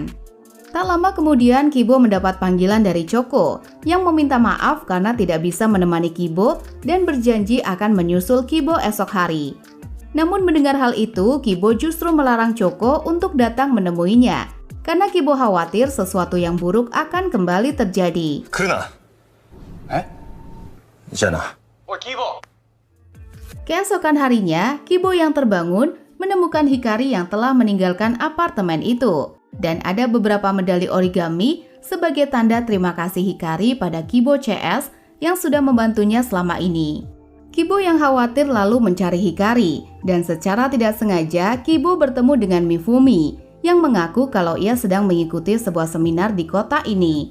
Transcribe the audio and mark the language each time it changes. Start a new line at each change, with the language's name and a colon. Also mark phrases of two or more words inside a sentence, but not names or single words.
Indonesian: Tak lama kemudian Kibo mendapat panggilan dari Choco yang meminta maaf karena tidak bisa menemani Kibo dan berjanji akan menyusul Kibo esok hari. Namun mendengar hal itu, Kibo justru melarang Choco untuk datang menemuinya karena Kibo khawatir sesuatu yang buruk akan kembali terjadi.
Japanese: 来るな。え？じゃあな。おいキーボー。
Indonesian: Keesokan harinya, Kibo yang terbangun menemukan Hikari yang telah meninggalkan apartemen itu. Dan ada beberapa medali origami sebagai tanda terima kasih Hikari pada Kibo CS yang sudah membantunya selama ini. Kibo yang khawatir lalu mencari Hikari, dan secara tidak sengaja Kibo bertemu dengan Mifumi yang mengaku kalau ia sedang mengikuti sebuah seminar di kota ini.